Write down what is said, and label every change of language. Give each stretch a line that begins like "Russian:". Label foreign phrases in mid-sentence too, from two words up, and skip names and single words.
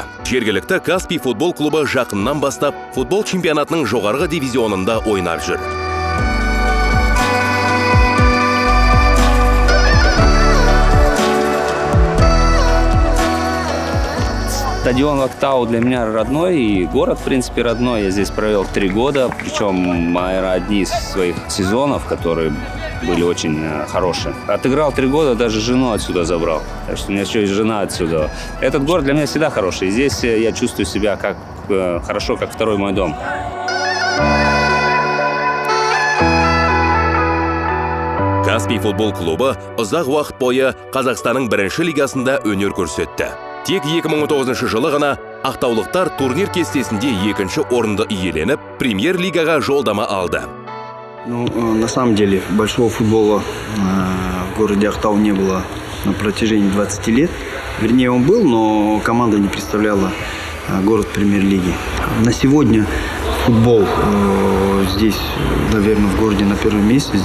Kazakh: Жергілікті Каспий футбол клубы жақыннан бастап футбол чемпионатының жоғарғы дивизионында ойнап жүр.
Russian: Стадион Ақтау для меня родной, и город, в принципе, родной. Я здесь провел 3 года, причем, наверное, одни из своих сезонов, которые были очень хорошие. Отыграл 3 года, даже жену отсюда забрал. Так что у меня еще есть жена отсюда. Этот город для меня всегда хороший. Здесь я чувствую себя хорошо, как второй мой дом.
Kazakh: Каспий футбол клубы ұзақ уақыт бойы Қазақстанның бірінші лигасында өнер көрсетті. Тек 2019 жылы ғана ақтаулықтар турнир кестесінде 2-ші орынды иеленіп, премьер-лигаға жолдама алды.
Russian: На самом деле, большого футбола в городе Ақтау не было на протяжении 20 лет. Вернее, он был, но команда не представляла город премьер-лиги. На сегодня футбол здесь, наверное, в городе на первом месте.